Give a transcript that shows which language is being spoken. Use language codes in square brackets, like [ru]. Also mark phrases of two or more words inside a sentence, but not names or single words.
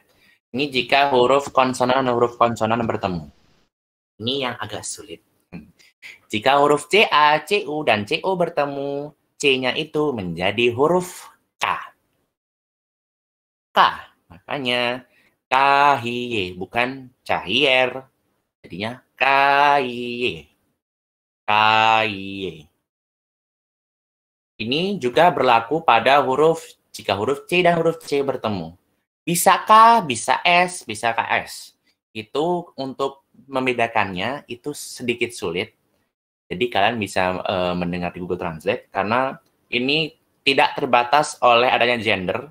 [id] Ini jika huruf konsonan dan huruf konsonan bertemu. Ini yang agak sulit. Jika huruf CA, CU, dan CO bertemu, C-nya itu menjadi huruf K. K. Makanya cahier, bukan cahier. Jadinya cahier. Cahier. Ini juga berlaku pada jika huruf C dan huruf C bertemu. Bisa K, bisa S, bisa KS. Itu untuk membedakannya itu sedikit sulit. Jadi kalian bisa mendengar di Google Translate karena ini tidak terbatas oleh adanya gender.